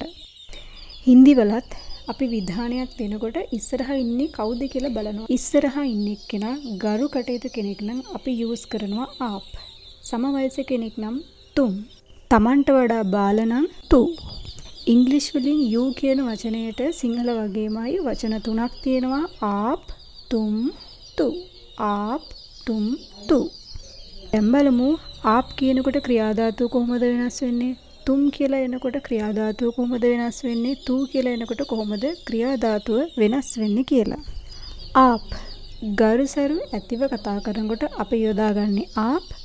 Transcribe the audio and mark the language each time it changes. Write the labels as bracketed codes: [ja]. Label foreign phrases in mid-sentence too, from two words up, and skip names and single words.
[si] හින්දි වලත් අපි විධානයක් දෙනකොට ඉස්සරහා ඉන්නේ කවුද කියලා බලනවා. ඉස්සරහා ඉන්නේ කෙනා ගරු කටයුතු කෙනෙක් නම් අපි යූස් කරනවා आप. සම වයසේ කෙනෙක් නම් तुम. Tamanට වඩා බාල නම් तू. ඉංග්‍රීසි වලින් you කියන වචනයට සිංහල වගේමයි වචන තුනක් තියෙනවා. [hi] आप, तुम, तू. आप, तुम, तू. [si] දැන් බලමු आप කියනකොට ක්‍රියා ධාතුව කොහොමද වෙනස් වෙන්නේ? तुम කියලා එනකොට ක්‍රියා ධාතුව කොහොමද වෙනස් වෙන්නේ? तू කියලා එනකොට කොහොමද ක්‍රියා ධාතුව වෙනස් වෙන්නේ කියලා. आप ගරුසරු ඇතිව කතා කරනකොට අපි යොදාගන්නේ आप.